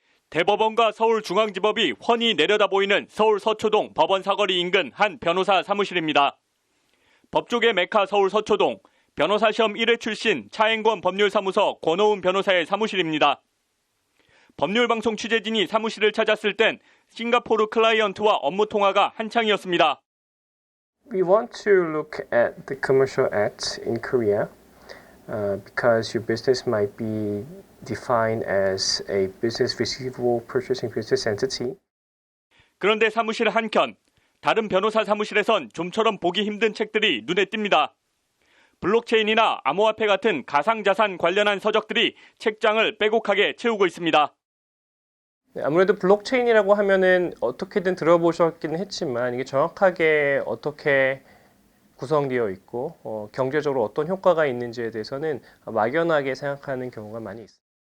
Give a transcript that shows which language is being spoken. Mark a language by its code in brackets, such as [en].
[ko] 대법원과 서울중앙지법이 훤히 내려다보이는 서울 서초동 법원 사거리 인근 한 변호사 사무실입니다. 법조계 메카 서울 서초동 변호사 시험 1회 출신 차엔권 법률사무소 권오훈 변호사의 사무실입니다. 법률방송 취재진이 사무실을 찾았을 땐 싱가포르 클라이언트와 업무 통화가 한창이었습니다. [en] We want to look at the commercial acts in Korea because your business might be defined as a business receivable purchasing business entity. [ko] 그런데 사무실 한켠, 다른 변호사 사무실에선 좀처럼 보기 힘든 책들이 눈에 띕니다. 블록체인이나 암호화폐 같은 가상자산 관련한 서적들이 책장을 빼곡하게 채우고 있습니다. 아무래도 블록체인이라고 하면은 어떻게든 들어보셨기는 했지만 이게 정확하게 어떻게 구성되어 있고 경제적으로 어떤 효과가 있는지에 대해서는 막연하게 생각하는 경우가 많이 있습니다.